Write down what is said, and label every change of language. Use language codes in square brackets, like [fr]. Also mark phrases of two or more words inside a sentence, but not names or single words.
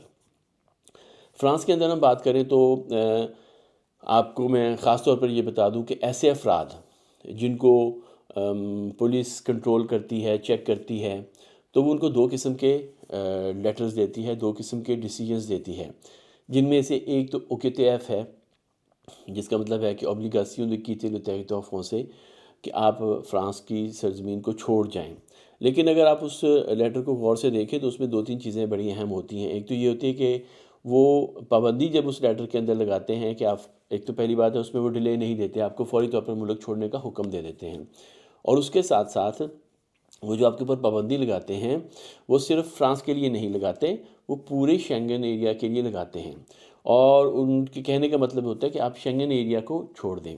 [ur] فرانس کے اندر ہم بات کریں تو آپ کو میں خاص طور پر یہ بتا دوں کہ ایسے افراد جن کو پولیس کنٹرول کرتی ہے، چیک کرتی ہے، تو وہ ان کو 2 قسم کے لیٹرز دیتی ہے، 2 قسم کے ڈیسیجنز دیتی ہے، جن میں سے ایک تو OQTF ہے جس کا مطلب ہے کہ [fr] obligation de quitter le territoire français, [ur] کہ آپ فرانس کی سرزمین کو چھوڑ جائیں۔ لیکن اگر آپ اس لیٹر کو غور سے دیکھیں تو اس میں 2-3 چیزیں بڑی اہم ہوتی ہیں۔ ایک تو یہ ہوتی ہے کہ وہ پابندی جب اس لیٹر کے اندر لگاتے ہیں کہ آپ، ایک تو پہلی بات ہے اس میں وہ ڈیلے نہیں دیتے، آپ کو فوری طور پر ملک چھوڑنے کا حکم دے دیتے ہیں، اور اس کے ساتھ ساتھ وہ جو آپ کے اوپر پابندی لگاتے ہیں وہ صرف فرانس کے لیے نہیں لگاتے، وہ پورے [en] Schengen area [ur] کے لیے لگاتے ہیں، اور ان کے کہنے کا مطلب ہوتا ہے کہ آپ [en] Schengen area [ur] کو چھوڑ دیں۔